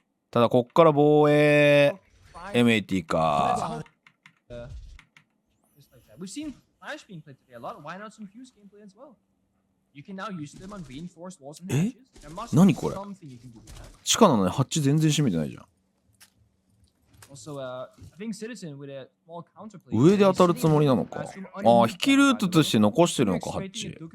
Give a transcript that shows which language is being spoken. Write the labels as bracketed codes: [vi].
[ja] ただこっから防衛M80 か。 [en] We've seen Flash being played today a lot. Why not some Fuse gameplay as well? You can now use them on reinforced walls and hatches. There must be something you can do with that. [ja] 地下なのにハッチ全然閉めてないじゃん。 [en] Also, I think Citizen with a small counterplay. [ja] 上で当たるつもりなのか。ああ、引きルートとして残してるのか、ハッチ。